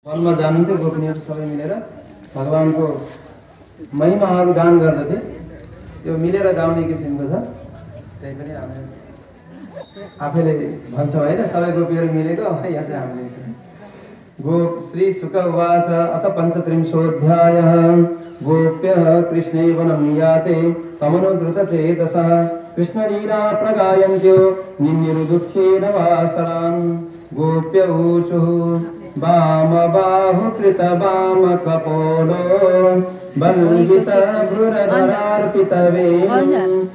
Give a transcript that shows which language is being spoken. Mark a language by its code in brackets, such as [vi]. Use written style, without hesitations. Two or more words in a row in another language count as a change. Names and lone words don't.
[ne] वनमा जानुहुन्थ्यो गोपनीयहरू सबै मिलेर भगवानको महिमाहरू गान गर्दथे। त्यो मिलेर गाउने किसिमको छ। त्यही पनि हामी आफैले भन्छौँ होइन, सबै गोपीहरू मिलेको। यहाँ चाहिँ हामीले [sa] श्री शुक उवाच अथ पञ्चत्रिंशोऽध्यायः गोप्यः कृष्णे वनं याते तमनुद्रुतचेतसः कृष्णलीला प्रगायन्त्यो निन्युरुदुःखेन वासरान् गोप्य ऊचुः वामबाहुकृतवामकपोलो बल्लितभ्रुरधरार्पितवेणुं